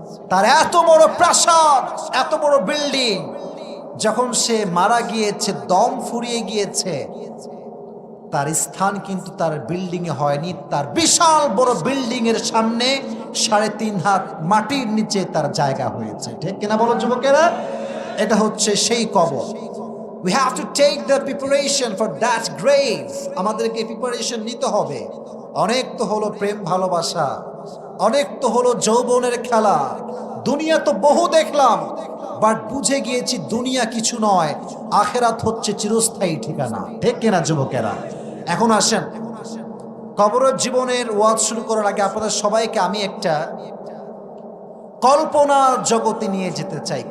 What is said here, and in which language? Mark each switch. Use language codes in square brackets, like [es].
[bn] তার এত বড় প্রাসাদ, এত বড় বিল্ডিং, যখন সে মারা গিয়েছে, দম ফুরিয়ে গিয়েছে, তার স্থান কিন্তু তার বিল্ডিং এ হয়নি, তার বিশাল বড় বিল্ডিং এর সামনে 3.5 হাত মাটির নিচে তার জায়গা হয়েছে। ঠিক কিনা বলো যুবকেরা? এটা হচ্ছে সেই কবর। [en] We have to take the preparation for that grave. [bn] আমাদেরকে প্রিপারেশন নিতে হবে। অনেক তো হলো প্রেম ভালোবাসা, অনেক তো হলো যৌবনের খেলা, দুনিয়া তো বহু দেখলাম, বাট বুঝে গিয়েছি দুনিয়া কিছু নয়, আখেরাত হচ্ছে চিরস্থায়ী ঠিকানা। ঠিক কিনা যুবকেরা? এখন আসেন, কবরের জীবনের ওয়াজ শুরু করার আগে আপনাদের সবাইকে আমি একটা কল্পনা জগতে নিয়ে যেতে চাই।